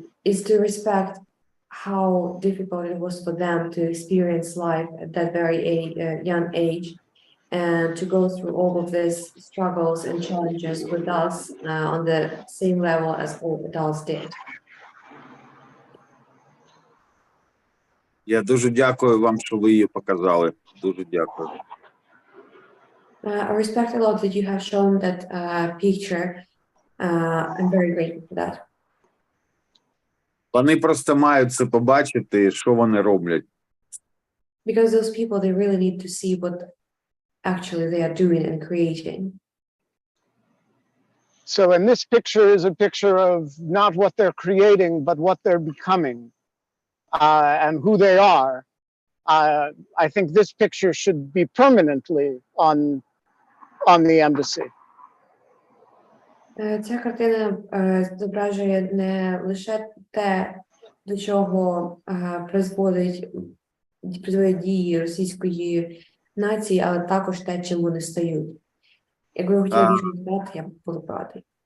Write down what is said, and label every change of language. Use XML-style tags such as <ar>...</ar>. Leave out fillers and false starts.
<en>Is to respect how difficult it was for them to experience life at that very young age, and to go through all of these struggles and challenges with us on the same level as all adults did.</en> <uk>Я дуже дякую вам, що ви її показали. Дуже дякую.</uk> <en>I respect a lot that you have shown that picture. I'm very grateful for that.</en> <uk>Вони просто мають це побачити, що вони роблять.</uk> <en>Because those people, they really need to see what actually they are doing and creating. So, and this picture is a picture of not what they're creating, but what they're becoming, and who they are. I think this picture should be permanently on the embassy.</en> <uk>Ця картина зображує не лише те, до чого призводять дії російської нації, але також те, чим вони стають. Якби ви хотіли більше сказати, я буду радий.</uk>